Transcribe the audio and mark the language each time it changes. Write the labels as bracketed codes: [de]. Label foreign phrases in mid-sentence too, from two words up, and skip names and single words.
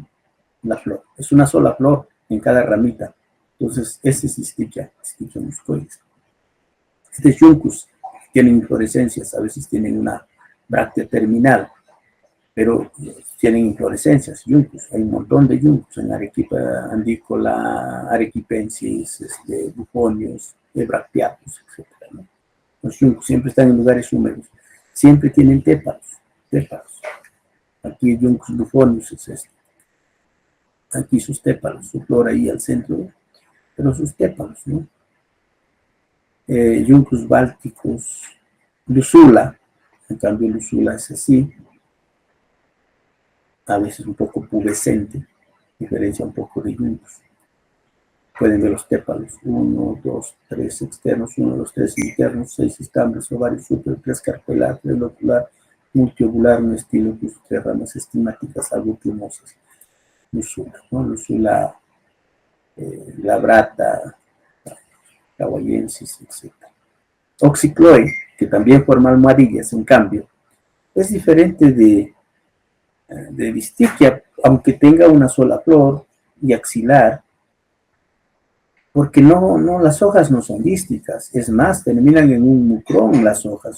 [es] La flor, es una sola flor en cada ramita. Entonces, este es Distichia muscoides. Este es Juncus, tienen inflorescencias, a veces tienen una bráctea terminal, pero tienen inflorescencias, Juncus. Hay un montón de Juncus en Arequipa andícola, arequipensis, bufonios, bracteatus, etc., ¿no? Los Juncus siempre están en lugares húmedos, siempre tienen tépalos. Aquí Juncus bufonius es este. Aquí sus tépalos, su flor ahí al centro, pero sus tépalos, ¿no? Juncus bálticus, Lucula, en cambio Lucula es así, a veces un poco pubescente, diferencia un poco de Juncus. Pueden ver los tépalos, 1, 2, 3 externos, 1, 2, 3 internos, 6 estambres, ovarios súper, 3 carpelar, 3 locular, multiovular, un estilo, 3 ramas estigmáticas, algo plumosas. Lucula, ¿no? Lucula labrata, hawaiensis, etc. Oxycloe, que también forma almohadillas, en cambio, es diferente de Distichia, aunque tenga una sola flor y axilar, porque las hojas no son dísticas, es más, terminan en un mucrón las hojas.